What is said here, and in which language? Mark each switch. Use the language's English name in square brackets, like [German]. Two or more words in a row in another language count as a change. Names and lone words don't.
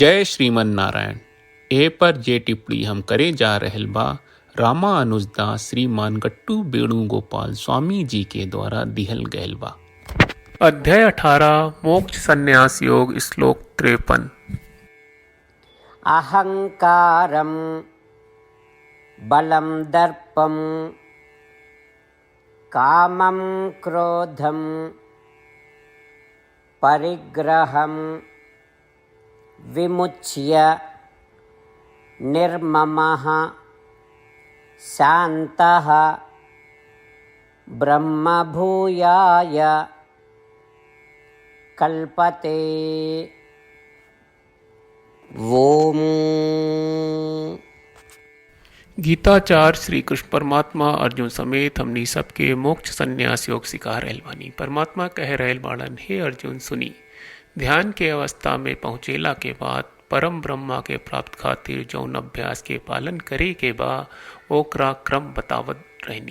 [Bhojpuri] जय श्रीमन नारायण। ए पर जे टिप्पणी हम करे जा रहल बा रामानुजदास श्रीमान गट्टू वेणुगोपाल स्वामी जी के द्वारा दिहल गयल बा। अध्याय 18 मोक्ष संन्यास योग श्लोक 53। [Sanskrit] अहंकारं बलं दर्पं कामं क्रोधं परिग्रहं विमुच्य निर्ममः शान्तः ब्रह्मभूयाय कल्पते। ओम। [Bhojpuri] गीताचार्य श्री कृष्ण परमात्मा अर्जुन समेत हमनी सबके मोक्ष संन्यास योग सिखा रहल बानी। परमात्मा कह रहल बाड़न, हे अर्जुन सुनी, ध्यान के अवस्था में पहुँचेला के बाद परम ब्रह्मा के प्राप्त खातिर जौन अभ्यास के पालन करे के बा ओकरा क्रम बतावत रहनी।